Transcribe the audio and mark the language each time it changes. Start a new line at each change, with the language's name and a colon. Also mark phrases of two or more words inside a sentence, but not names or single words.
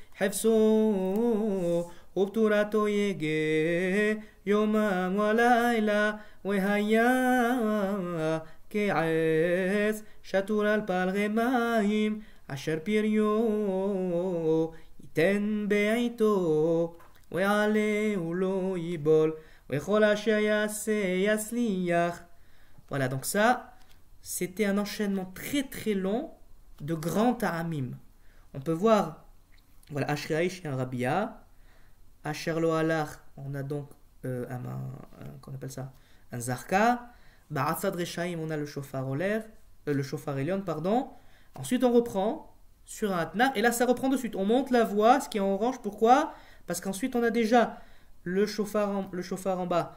Hebrew: חפשו ובתורתו יגה יומם ולילה והיה כעץ שתול על פלגי מים אשר פריו ייתן בעיתו ועלה ולא ייבול וכל אשר יעשה יצליח.
French: Voilà, donc ça c'était un enchaînement très très long de grands ta'amim. On peut voir, voilà,
Hebrew: אשרי האיש
French: et un Rabia.
Hebrew: אשר לא הלך,
French: on a donc qu'on appelle ça, un Zarka.
Hebrew: בעצת רשעים,
French: on a le
Hebrew: שופר עליון,
French: pardon. Ensuite, on reprend sur un Atnar, et là, ça reprend de suite. On monte la voix, ce qui est en orange. Pourquoi? Parce qu'ensuite, on a déjà le shofar en bas.